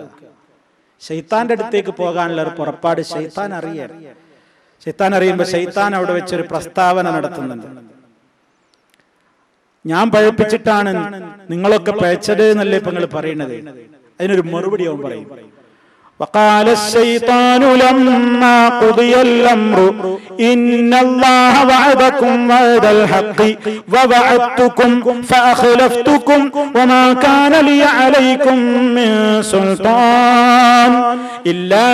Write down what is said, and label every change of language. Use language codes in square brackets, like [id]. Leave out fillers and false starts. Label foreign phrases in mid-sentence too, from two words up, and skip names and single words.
[ml] ശൈത്താന്റെ അടുത്തേക്ക് പോകാനുള്ള ഒരു പുറപ്പാട് ശൈത്താൻ അറിയാൻ. ശൈത്താൻ അറിയുമ്പോൾ ശൈത്താൻ അവിടെ വെച്ചൊരു പ്രസ്താവന നടത്തുന്നുണ്ട്. ഞാൻ പഴപ്പിച്ചിട്ടാണ് നിങ്ങളൊക്കെ പഴച്ചത് എന്നല്ലേ ഇപ്പൊ നിങ്ങൾ പറയുന്നത്. അതിനൊരു മറുപടി അവൻ പറയും. [ar] وقال الشيطان لما قضي الأمر إن الله وعدكم وعد الحق ووعدتكم فأخلفتكم وما كان لي عليكم من سلطان إلا